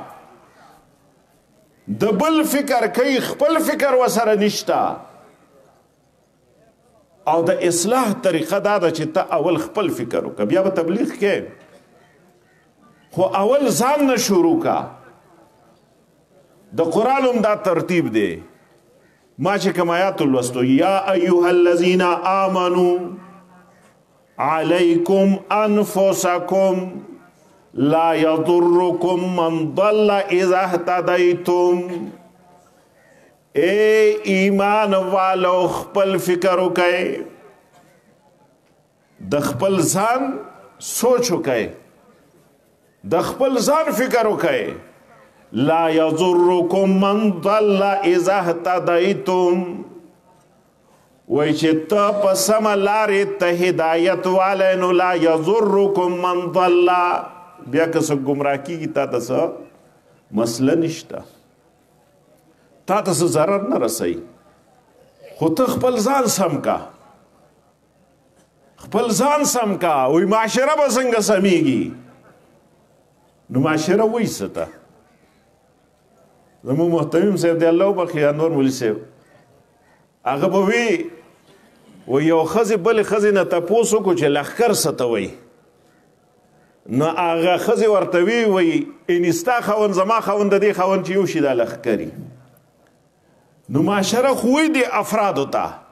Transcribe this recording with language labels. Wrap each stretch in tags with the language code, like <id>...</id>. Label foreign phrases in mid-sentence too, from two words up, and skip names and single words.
<ps>د بل فکر کوي خپل فکر وسره نشته او د اصلاح طریقه دا ده چې ته اول خپل فکر وکړه بیا به تبلیغ کې خو اول ځان نه شروع کا د قرآن هم دا ترتیب دی ما چې کوم آیات لوستو</ps> <ar>یا ایها الذین آمنوا علیکم انفسکم لا یضرکم من ضل اذا اهتدیتم</ar> <ps>اے ایمان والو خپل فکر وکئ د خپل ځان سوچ وکئ د خپل ځان فکر وکئ</ps> <ar>لا یضرکم من ضل اذا اهتدیتم</ar> <ps>وای چې ته په سمه لارې ته هدایت والی نو</ps> <ar>لا یضرکم من ضل</ar> <ps>بیا که څه ګمراه کېږي تا ته څه مسله نشته تا ته څه ضرر نه رسوي خو ته خپل ځان سم کا خپل ځان سم کا وی معاشره به څنګه سمیږي نو معاشره وایي څه ته زموږ محتمیم صاحب دی الله وبخښي انور مولي صاحب هغه به وي یو ښځې بلې ښځې نه تپوس وکړو چې لښکر څه ته وایي نو هغه ښځې ورته وایي انې ستا خاوند زما خاوند د دې خاوند چې یو شي دا لښکري نو معاشره خو وایي دې افرادو ته</ps>